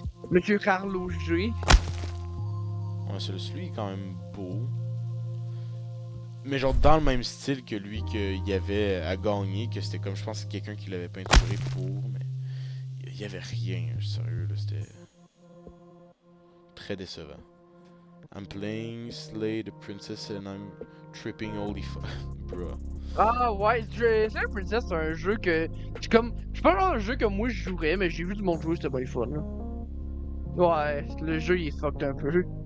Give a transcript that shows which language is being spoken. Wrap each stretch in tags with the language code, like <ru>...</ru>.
<fr>Monsieur Carlo G. Ouais, celui-là, il est quand même beau. Mais genre dans le même style que lui qu'il y avait à gagner, que c'était comme, je pense, quelqu'un qui l'avait peinturé pour, mais... Il y avait rien, sérieux, là, c'était... Très décevant.</fr> <en>I'm playing Slay the Princess and I'm tripping holy fuck, bro.</en> <fr>Ah ouais, Slay Princess, c'est un jeu que... C'est comme... C'est pas genre un jeu que moi je jouerais, mais j'ai vu du monde jouer, c'était pas le fun, là. Ouais, le jeu il est fucked un peu.</fr>